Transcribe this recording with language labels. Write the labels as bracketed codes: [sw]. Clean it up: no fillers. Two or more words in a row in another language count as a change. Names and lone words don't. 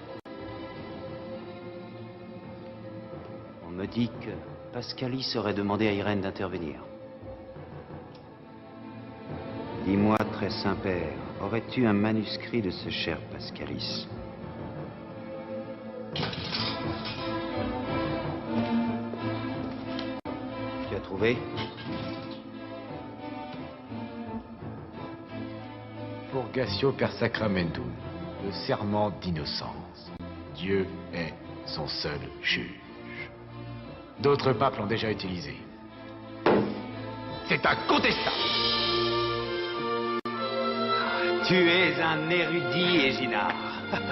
[fr] On me dit que Pascalis aurait demandé à Irène d'intervenir. Dis-moi, très Saint-Père, aurais-tu un manuscrit de ce cher Pascalis? Tu as trouvé? [la] Purgatio per sacramentum, [fr] le serment d'innocence. Dieu est son seul juge. D'autres papes l'ont déjà utilisé. C'est incontestable. Tu es un érudit, Éginard.